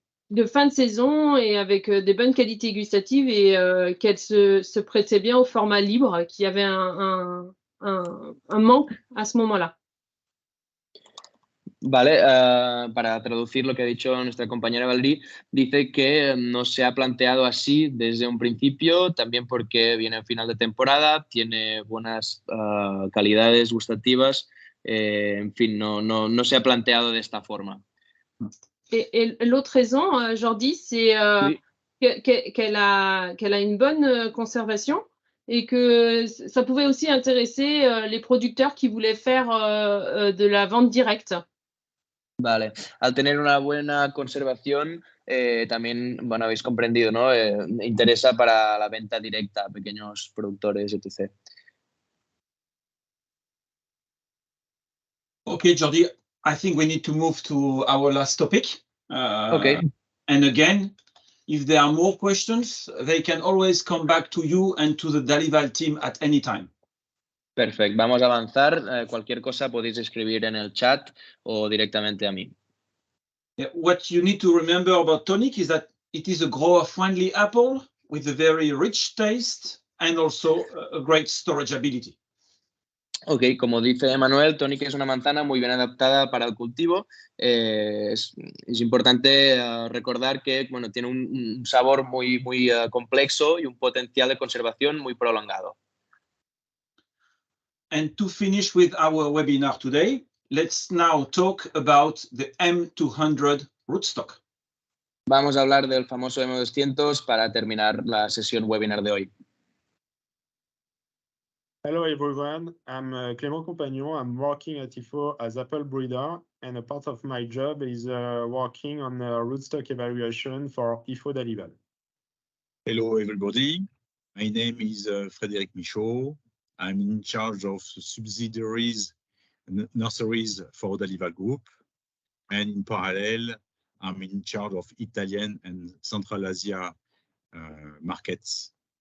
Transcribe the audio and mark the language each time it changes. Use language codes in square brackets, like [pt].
[fr] de fin de saison et avec des bonnes qualités gustatives et qu'elle se prêtait bien au format libre, qui avait un manque à ce moment-là. [es] Vale, para traducir lo que ha dicho nuestra compañera Valerie, dice que no se ha planteado así desde un principio, también porque viene al final de temporada, tiene buenas calidades gustativas, en fin, no se ha planteado de esta forma. [fr] Et l'autre raison, Jordi, c'est Oui. qu'elle a une bonne conservation et que ça pouvait aussi intéresser les producteurs qui voulaient faire de la vente directe. [es] Vale, al tener una buena conservación, también, bueno, habéis comprendido, ¿no? Interesa para la venta directa a pequeños productores, etc. [en] Okay, Jordi, I think we need to move to our last topic. Okay. And again, if there are more questions, they can always come back to you and to the Dalival team at any time. [es] Perfecto, vamos a avanzar. Cualquier cosa podéis escribir en el chat o directamente a mí. [en] What you need to remember about Tonik is that it is a grower-friendly apple with a very rich taste and also a great storage ability. [es] Ok, como dice Manuel, Tonik es una manzana muy bien adaptada para el cultivo. Es importante recordar que bueno, tiene un sabor muy complejo y un potencial de conservación muy prolongado. [en] And to finish with our webinar today, let's now talk about the M200 rootstock. [es] Vamos a hablar del famoso M200 para terminar la sesión webinar de hoy. [en] Hello everyone, I'm Clément Compagnon. I'm working at IFO as apple breeder, and a part of my job is working on rootstock evaluation for IFO Dalival. Hello everybody, my name is Frédéric Michaud. I'm in charge of subsidiaries and nurseries for Dalival Group, and in parallel, I'm in charge of Italian and Central Asia markets.